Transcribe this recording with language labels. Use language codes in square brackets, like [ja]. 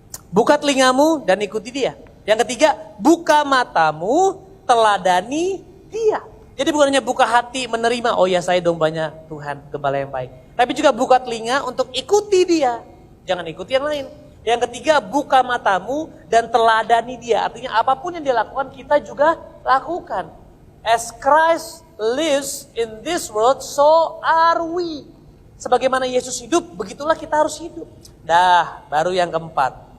[id] Buka telingamu dan ikuti dia. Yang ketiga, buka matamu, teladani dia. Jadi bukan hanya buka hati menerima, oh ya saya dombanya Tuhan, gembala yang baik. Tapi juga buka telinga untuk ikuti dia. Jangan ikuti yang lain. Yang ketiga, buka matamu dan teladani dia. Artinya apapun yang dia lakukan, kita juga lakukan. [en] As Christ lives in this world, so are we. [id] Sebagaimana Yesus hidup, begitulah kita harus hidup. Baru yang keempat.